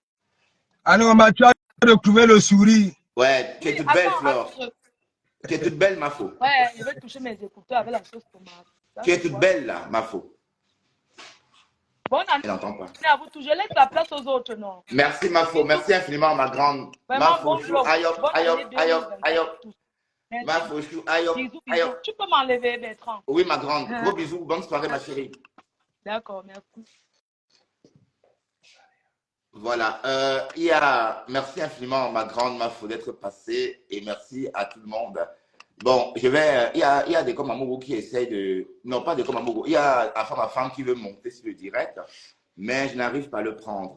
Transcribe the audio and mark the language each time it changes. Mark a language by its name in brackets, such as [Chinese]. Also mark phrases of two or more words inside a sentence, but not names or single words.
[French] Alors, tu as retrouvé le sourire. Ouais, tu es toute belle, Flore. Tu es toute belle, Mafo. Ouais, je vais toucher mes écouteurs avec la sauce tomate. Tu es toute belle, là, Mafo. Bonne année. Je n'entends pas. À vous tous. Je laisse la place aux autres, non? Merci, Mafo. Merci infiniment, ma grande. Mafo, chou, ayop, ayop, ayop, ayop. Mafo, chou, ayop, ayop. Tu peux m'enlever, Bertrand? Oui, ma grande. Gros bisous. Bonne soirée, ma chérie. D'accord, merci. Voilà. Merci infiniment, ma grande Mafo, d'être passée et merci à tout le monde. Bon, il y a des Komamogo qui essayent de, non pas des Komamogo, il y a ma femme qui veut monter sur le direct, mais je n'arrive pas à le prendre.